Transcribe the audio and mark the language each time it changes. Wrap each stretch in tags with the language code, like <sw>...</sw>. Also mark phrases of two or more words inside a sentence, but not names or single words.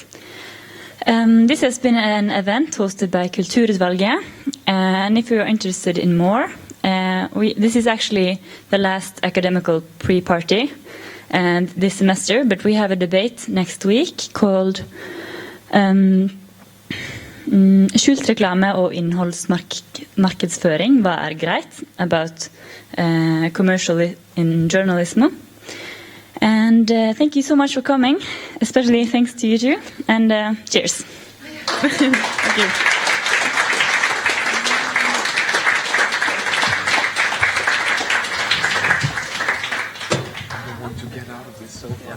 <en>This has been an event hosted by Kulturutvalget. And if you are interested in more, this is actually the last academical pre-party this semester, but we have a debate next week called Skjult reklame og innholdsmarkedsføring, hva er greit? About commercial in journalism. And thank you so much for coming, especially thanks to you two, and cheers. Thank you. To get out of this sofa.</en>